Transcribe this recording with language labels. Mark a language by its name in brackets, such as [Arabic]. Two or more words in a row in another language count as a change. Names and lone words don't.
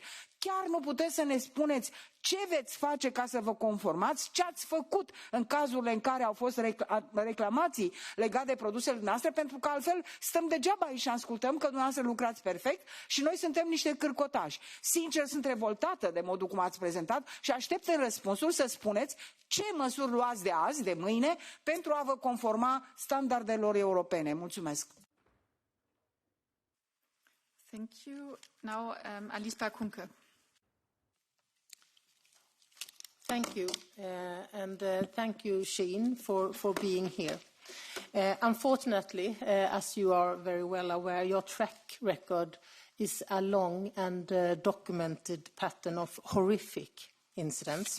[Romanian] Chiar nu puteți să ne spuneți ce veți face ca să vă conformați, ce ați făcut în cazurile în care au fost reclamații legate de produsele noastre, pentru că altfel stăm degeaba aici și ascultăm că dumneavoastră lucrați perfect și noi suntem niște cârcotași. Sincer, sunt revoltată de modul cum ați prezentat și aștept în răspunsuri să spuneți ce măsuri luați de azi, de mâine, pentru a vă conforma standardelor europene. Mulțumesc! [English] Thank you. Now, Alice Kunke. Thank you, and thank you, Shein, for being here. Unfortunately, as you are very well aware, your track record is a long and documented pattern of horrific incidents.